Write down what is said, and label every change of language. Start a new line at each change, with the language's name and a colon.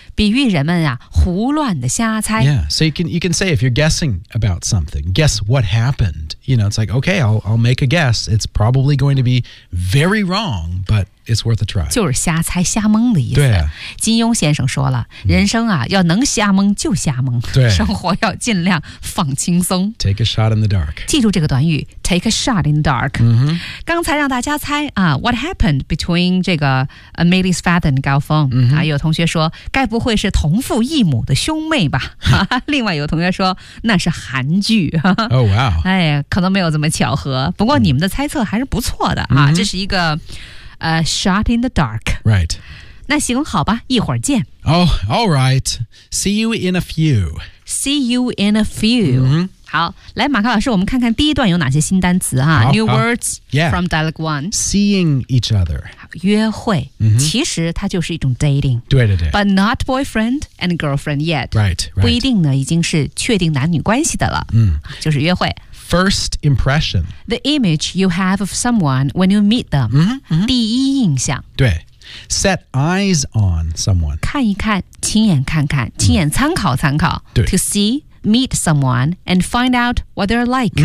Chinese: 比喻人们啊胡乱的瞎猜。
English: Yeah, so you can say if you're guessing about something, guess what happened. You know, it's like, okay, I'll make a guess. It's probably going to be very wrong, but it's worth a try.
Chinese: 就是瞎猜瞎蒙的意思。对啊。金庸先生说了，人生啊，要能瞎蒙就瞎蒙。对。生活要尽量放轻松。
English: Take a shot in the dark.
Chinese: 记住这个短语
English: ,take a shot in the dark.、 Mm-hmm.
Chinese: 刚才让大家猜啊 ,
English: what happened between
Chinese: 这个
English: Amelie's father and
Chinese: 高峰、 mm-hmm. 啊、有同学说该不会是同父异母的兄妹吧。另外有同学说那是韩剧。
English: Oh, wow.
Chinese: 哎，可能没有这么巧合。不过你们的猜测还是不错的、 mm-hmm. 啊，这是一个
English: shot in the dark. Right.
Chinese: 那行，好吧，一会儿见。
English: Oh, all right. See you in a few. See you in a few.、 Mm-hmm.
Chinese: 好，来马克老师，我们看看第一段有哪些新单词啊 ？
English: New words、 yeah. from dialogue one. Seeing each other.
Chinese: 约会、 mm-hmm. 其实它就是一种 dating. 对对对。
English: But not boyfriend and girlfriend yet. Right, right.
Chinese: 不一定呢，已经是确定男女关系的了。嗯，就是约会。
English: First impression. The image you have of someone when you meet them. 嗯、mm-hmm.
Chinese: 第一印象。
English: 对。Set eyes on someone.
Chinese: 看一看，亲眼看看，亲眼参考参考。对、mm.。
English: To see. Meet someone and find out what they're like.